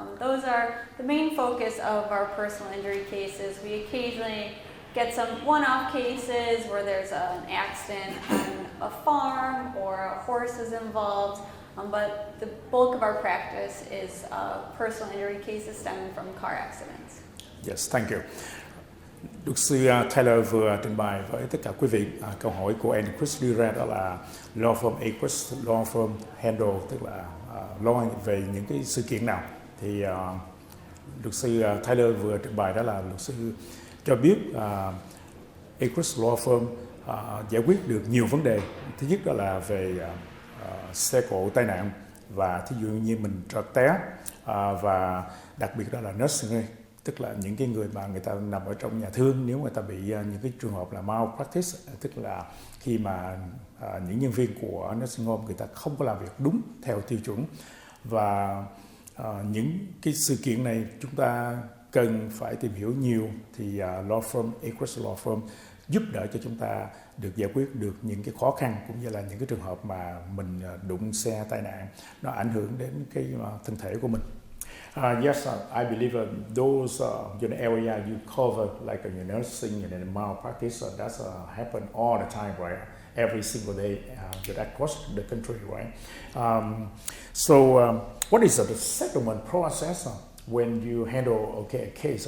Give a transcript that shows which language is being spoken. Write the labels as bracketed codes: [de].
[en] Those are the main focus of our personal injury cases. We occasionally get some one-off cases where there's an accident on a farm or a horse is involved, but the bulk of our practice is personal injury cases stemming from car accidents. Yes, thank you. [vi] Luật sư Taylor vừa trình bày với tất cả quý vị câu hỏi của Agris đưa ra, đó là Law Firm Agris Law Firm handle, tức là lo về những cái sự kiện nào. Thì luật sư Taylor vừa trình bày đó là luật sư cho biết Agris Law Firm giải quyết được nhiều vấn đề. Thứ nhất đó là về xe cộ tai nạn, và thí dụ như mình trật té, và đặc biệt đó là nursing home, tức là những cái người mà người ta nằm ở trong nhà thương, nếu người ta bị những cái trường hợp là malpractice, tức là khi mà những nhân viên của nursing home người ta không có làm việc đúng theo tiêu chuẩn, và những cái sự kiện này chúng ta cần phải tìm hiểu nhiều, thì law firm Agris Law Firm giúp đỡ cho chúng ta được giải quyết được những cái khó khăn, cũng như là những cái trường hợp mà mình đụng xe tai nạn nó ảnh hưởng đến cái thân thể của mình. [en] Yes, I believe those area you cover, like nursing and malpractice, that's happen all the time, right? Every single day across the country, right? What is the settlement process when you handle a case?